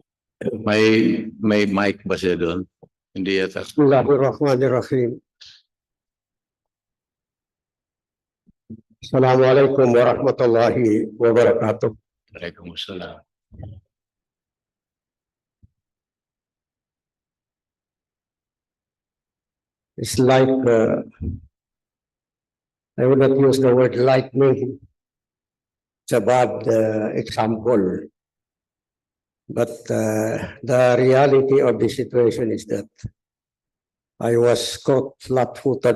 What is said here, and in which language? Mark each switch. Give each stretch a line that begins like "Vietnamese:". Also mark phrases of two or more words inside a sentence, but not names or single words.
Filipino: May mic ba siya doon? Hindi yata.
Arabic: Bismillahirrahmanirrahim. السلام عليكم ورحمة الله وبركاته. Waalaikumsalam.
English: It's like, I will not use the word lightning. It's a bad example. But the reality of the situation is that I was caught flat-footed.